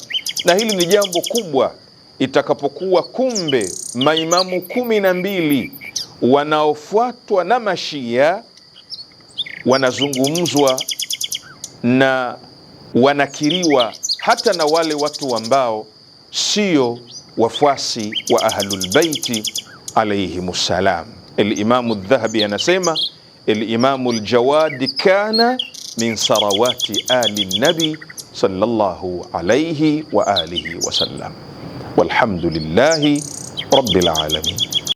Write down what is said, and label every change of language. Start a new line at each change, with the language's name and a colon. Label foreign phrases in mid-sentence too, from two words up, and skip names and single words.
Swahili: Na hili ni jambo kubwa itakapokuwa kumbe maimamu 12 wanaofuatwa na mashia wanazungumzwa na wanakiriwa hata na wale watu ambao sio wafuasi wa
Arabic: أهل البيت عليهم السلام. الإمام الذهبي anasema الإمام الجواد كان من سروات آل النبي صلى الله عليه وآله وسلم. والحمد لله رب العالمين.